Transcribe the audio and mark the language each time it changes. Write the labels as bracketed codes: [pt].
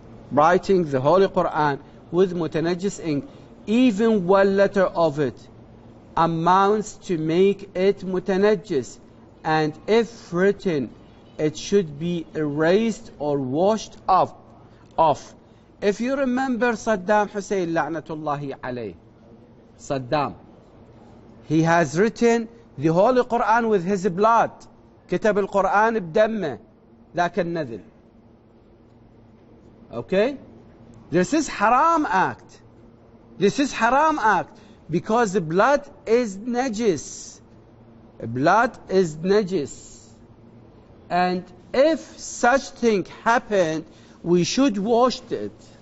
[en] Writing the Holy Quran with mutanajjis ink, even one letter of it, amounts to make it mutanajjis, and if written, it should be erased or washed off. If you remember Saddam Hussein, la'natullahi alayh, Saddam, he has written the Holy Quran with his blood. [ar] كتب القرآن بدمه ذاك النذل. [en] Okay? This is haram act. This is haram act because the blood is najis. Blood is najis. And if such thing happened, we should wash it.